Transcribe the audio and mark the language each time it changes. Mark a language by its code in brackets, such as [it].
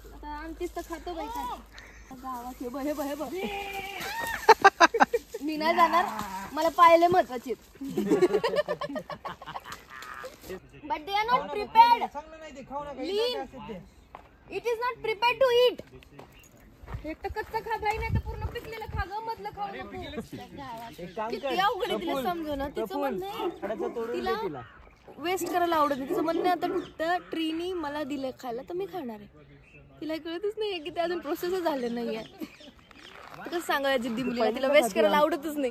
[mr] आता आमचीच तर खातो बाई काय. गावात हे बघ. मी नाही जाणार, मला पाहिले महत्वाचे. [en] But they are not prepared. Lean. It is not prepared to eat. [mr] एक तर कच्चा खा भाई, नाही तर पूर्ण पिकलेलं खा ग, मधलं खाऊ नको. किती अवघड आहे तिला समजवणं. तिचं म्हणणं आहे तिला वेस्ट करायला आवडत नाही. तिचं म्हणणं आता ट्रीनी मला दिलं खायला तर मी खाणार आहे. तिला कळतच नाहीये की ते अजून प्रोसेस झालं नाहीये. कसं सांगायला जिद्दी मुलीला, तिला वेस्ट करायला आवडतच नाही.